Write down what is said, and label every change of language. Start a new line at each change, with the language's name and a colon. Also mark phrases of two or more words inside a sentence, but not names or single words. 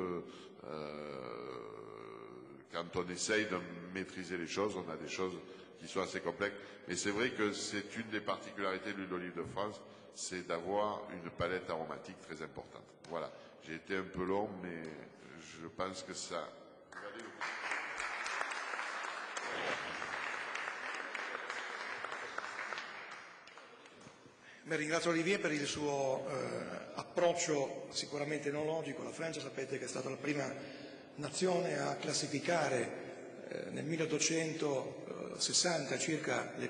French: Quand on essaye de maîtriser les choses, on a des choses qui sont assez complexes. Mais c'est vrai que c'est une des particularités de l'huile d'olive de France, c'est d'avoir une palette aromatique très importante. Voilà, j'ai été un peu long, mais je pense que ça...
Italian: Beh, ringrazio Olivier per il suo approccio sicuramente enologico. La Francia sapete che è stata la prima nazione a classificare nel 1860 circa le